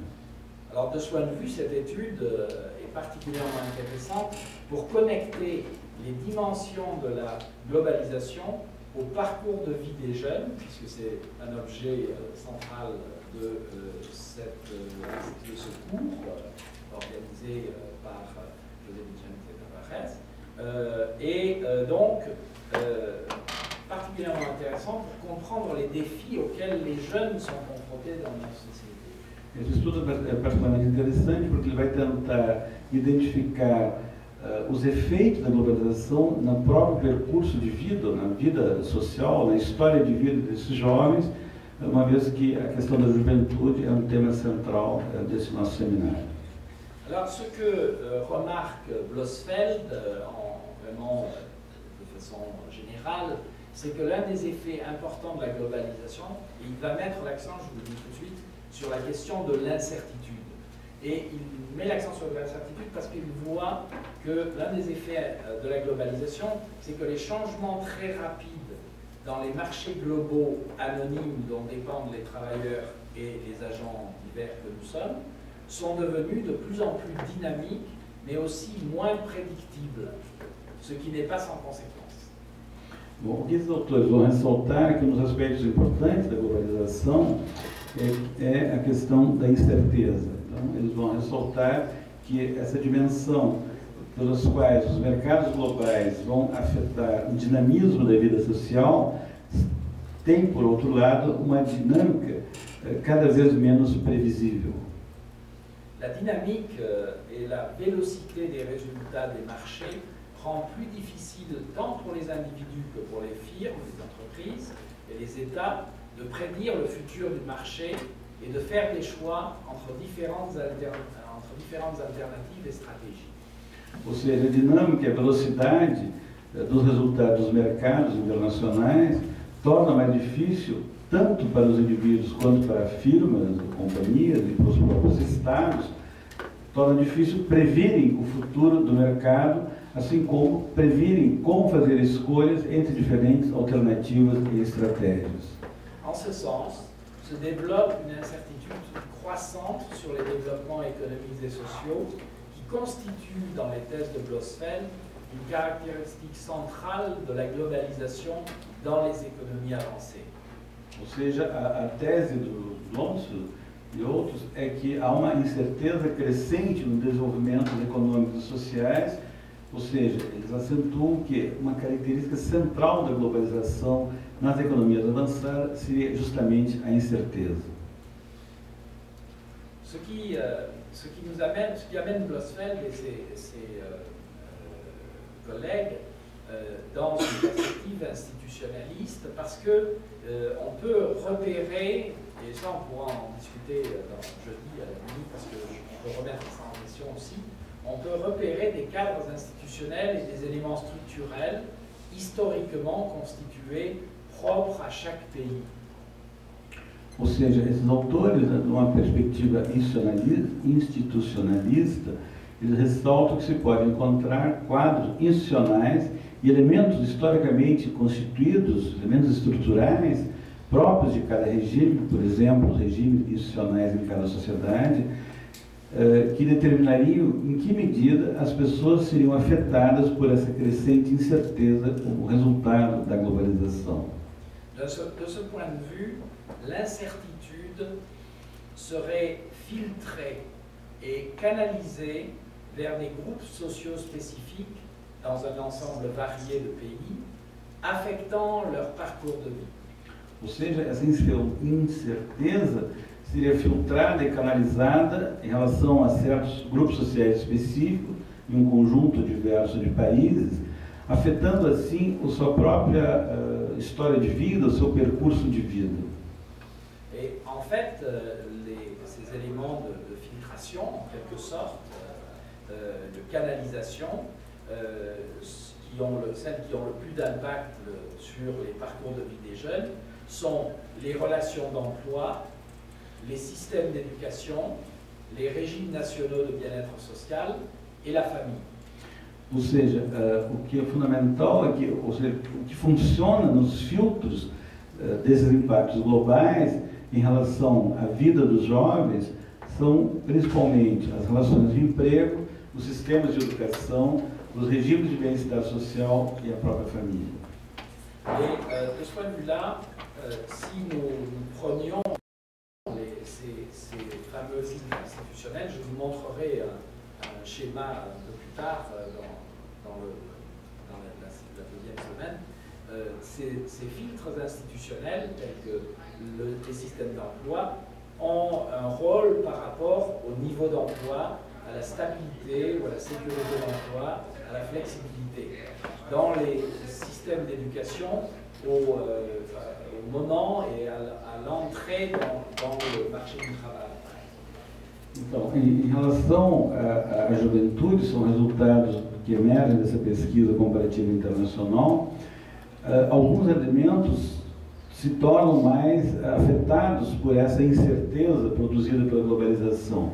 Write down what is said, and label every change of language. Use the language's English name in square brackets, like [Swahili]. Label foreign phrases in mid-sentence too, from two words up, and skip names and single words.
[French] Alors de ce point de vue, cette étude est particulièrement intéressante pour connecter les dimensions de la globalisation au parcours de vie des jeunes, puisque c'est un objet central de ce cours organisé par José Vicente Tavares, et donc particulièrement intéressant pour comprendre les défis auxquels les jeunes sont confrontés dans notre société. [Portuguese] Esse estudo é particularmente interessante porque ele vai tentar identificar os efeitos da globalização no próprio percurso de vida, na vida social, na história de vida desses jovens, uma vez que a questão da juventude é um tema central desse nosso seminário. [French] Alors, ce que remarque Blossfeld, vraiment de façon générale, c'est que l'un des effets importants de la globalisation, et il va mettre l'accent, je vous le dis tout de suite, sur la question de l'incertitude. Et il met l'accent sur l'incertitude parce qu'il voit que l'un des effets de la globalisation, c'est que les changements très rapides dans les marchés globaux anonymes dont dépendent les travailleurs et les agents divers que nous sommes, sont devenus de plus en plus dynamiques, mais aussi moins prédictibles, ce qui n'est pas sans conséquence. [Portuguese] Bom, o que esses autores vão ressaltar é que um dos aspectos importantes da globalização é a questão da incerteza. Então, eles vão ressaltar que essa dimensão pelas quais os mercados globais vão afetar o dinamismo da vida social tem, por outro lado, uma dinâmica cada vez menos previsível. [French] La dynamique et la vélocité des résultats des marchés rend plus difficile tant pour les individus que pour les firmes, les entreprises et les États de prédire le futur du marché et de faire des choix entre différentes alternatives et stratégies. [Portuguese] Ou seja, a dinâmica e a velocidade dos resultados dos mercados internacionais torna mais difícil, tanto para os indivíduos quanto para firmas, companhias e para os próprios estados, torna difícil previrem o futuro do mercado, assim como previrem como fazer escolhas entre diferentes alternativas e estratégias. [French] En ce sens, se développe une incertitude croissante sur les développements économiques et sociaux qui constitue dans les thèses de Blossfeld une caractéristique centrale de la globalisation dans les économies avancées. [Portuguese] Ou seja, a tese do Blossfeld e outros é que há uma incerteza crescente no desenvolvimento econômicos e sociais, ou seja, eles acentuam que uma característica central da globalização nas economias avançadas seria justamente a incerteza. [French] Ce qui amène Blossfeld et ses collègues dans une perspective institutionnaliste, parce que on peut repérer, et ça on pourra en discuter jeudi à la nuit, parce que je peux remettre ça en question aussi, on peut repérer des cadres institutionnels et des éléments structurels historiquement constitués propres à chaque pays. [Portuguese] Ou seja, esses autores, numa perspectiva institucionalista, eles ressaltam que se pode encontrar quadros institucionais e elementos historicamente constituídos, elementos estruturais próprios de cada regime, por exemplo, os regimes institucionais em cada sociedade, que determinariam em que medida as pessoas seriam afetadas por essa crescente incerteza como resultado da globalização. [French] De ce point de vue, l'incertitude serait filtrée et canalisée vers des groupes sociaux spécifiques dans un ensemble varié de pays, affectant leur parcours de vie. [Portuguese] Ou seja, essa incerteza seria filtrada e canalizada em relação a certos grupos sociais específicos, em um conjunto diverso de países, afetando assim a sua própria história de vida, o seu percurso de vida. [French] Et en fait, ces éléments de filtration, en quelque sorte, de canalisation, celles qui ont le plus d'impact sur les parcours de vie des jeunes, sont les relations d'emploi, les systèmes d'éducation, les régimes nationaux de bien-être social et la famille. [Portuguese] Ou seja, o que é fundamental é que, ou seja, o que funciona nos filtros desses impactos globais em relação à vida dos jovens são principalmente as relações de emprego, os sistemas de educação, os regimes de bem-estar social e a própria família. [French] Et de ce point de vue-là, si nous prenions ces fameux filtres institutionnels, je vous montrerai un schéma un peu plus tard dans la deuxième semaine. Ces filtres institutionnels, tels que les systèmes d'emploi, ont un rôle par rapport au niveau d'emploi, à la stabilité ou à la sécurité d'emploi, à la flexibilité. Dans les systèmes d'éducation, au moment et à l'entrée dans le marché du travail. [Portuguese] Então, em relação à juventude, são resultados que emergem dessa pesquisa comparativa internacional, alguns elementos se tornam mais afetados por essa incerteza produzida pela globalização.